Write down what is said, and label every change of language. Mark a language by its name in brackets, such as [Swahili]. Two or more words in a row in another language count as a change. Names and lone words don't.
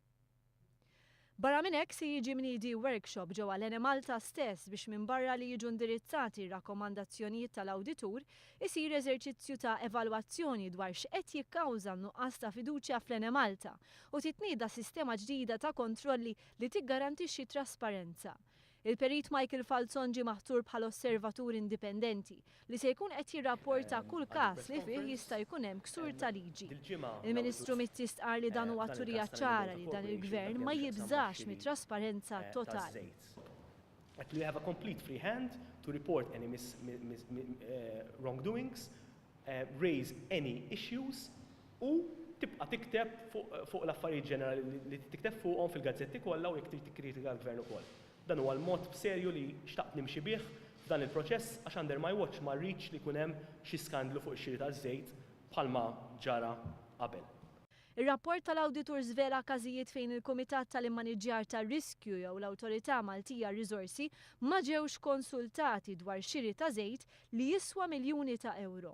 [Maltese] Barra minn hekk se jiġi mniedi workshop ġewwa l-Enemalta stess biex minn barra li jiġu indirizzati r-rakkomandazzjonijiet tal-Awditur isir eżerċizzju ta' evalwazzjoni dwar x'qed jikkawża nuqqas ta' fiduċja fl-Enemalta u titnieda sistema ġdida ta' kontrolli li tiggarantixxi trasparenza. Il-perit Michael Falzon ġie maħtur bħala osservatur indipendenti li se jkun qed jirrapporta kull każ li fih jista' jkun hemm ksur ta' liġi. Il-Ministru Mizzi stqar li dan huwa turija ċara li dan il-Gvern ma jibżax mit-trasparenza totali. [English] We have a complete free hand to report any wrongdoings, raise any issues [Maltese] u tibqa' tikteb fuq l-affarijiet ġenerali li tikteb fuqhom fil-gazzetti kollha u jekk tikkritika l-Gvern ukoll. Dan huwa l-mod b'serju li xtaqt nimxi bih f'dan il-proċess għax [English] under my watch [Maltese] ma rridx li jkun hemm xi skandlu fuq ix-xiri taż-żejt bħalma ġara qabel. Ir-rapport tal-Awditur żvela każijiet fejn il-Kumitat tal-Immaniġġjar tar-Riskju jew l-Awtorità Maltija Riżorsi ma ġewx konsultati dwar xiri ta' żejt li jiswa miljuni ta' euro.